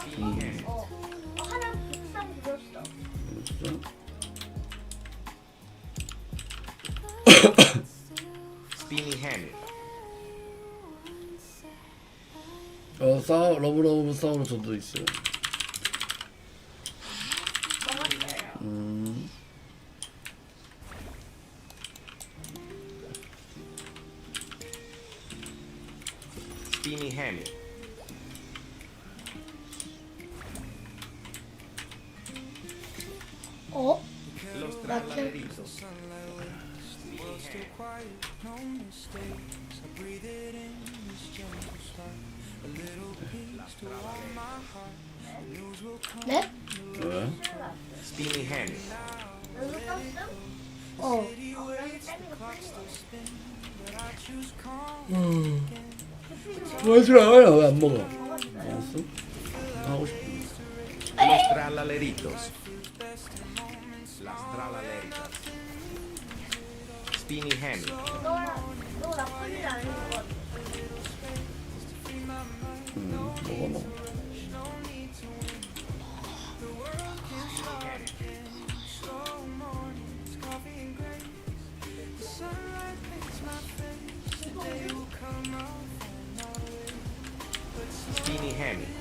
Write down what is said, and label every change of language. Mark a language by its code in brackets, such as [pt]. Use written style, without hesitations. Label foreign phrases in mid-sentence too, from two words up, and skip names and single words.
[ko] Spinny Hammy. 하나 비싼 줬어. 알았어? Spinny Hammy. 러브러브 서울 저도 있어요. Spinny Hammy. Los trasladeritos. 네? 왜? Spinny Hammy. 여기 떴음? 어. 하지 마. 왜 안 먹어? 먹었어? 하고 싶은데. Los tralaleritos. Las tralaleritas. Spinny Hammy. 너 나쁜 일 아닌 것 같아. 먹어. Spinny Hammy.